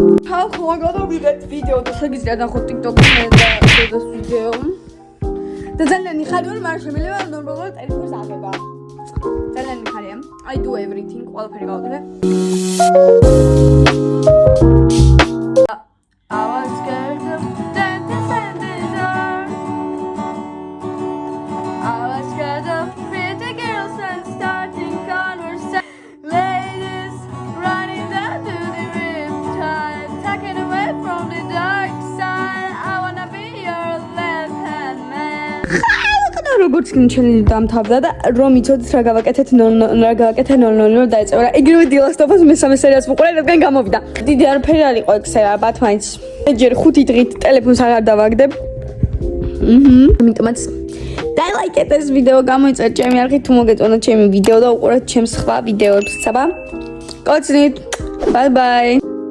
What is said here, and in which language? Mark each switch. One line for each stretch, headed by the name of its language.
Georgian: ხალხო გადავიღეთ ვიდეო და შეგიძლიათ ნახოთ TikTok-ზე და ეს ვიდეო. და ძალიან მიხარია, მაგრამ შემიძლია ნორმალურად ტელეფონს აღება. ძალიან მიხარია.
English: I do everything,
Georgian: ყველაფერი გავაკეთე.
English: I was scared of darkness and the dark. I was scared of pretty girls and starting conversation. Ladies running down to the riptide, taken away from the dark side. I wanna be your left-hand man.
Georgian: როგორც ჩელენჯი დამთავრდა და რომ იცოდეთ რა გავაკეთეთ 0 დაეწევა რა იგივე დილასტოფას მესამე სერიას ვუყურე რადგან გამოვიდა დიდი არაფერი არ იყო ექსე ალბათ მაინც ჯერ 5 დღით ტელეფონს აღარ დავაგდებ ამიტომაც დაილაიკეთ ეს ვიდეო გამოიწერეთ ჩემი არხი თუ მოგეწონათ ჩემი ვიდეო და უყურეთ ჩემს სხვა ვიდეოებს საბა კოცნით ბაი ბაი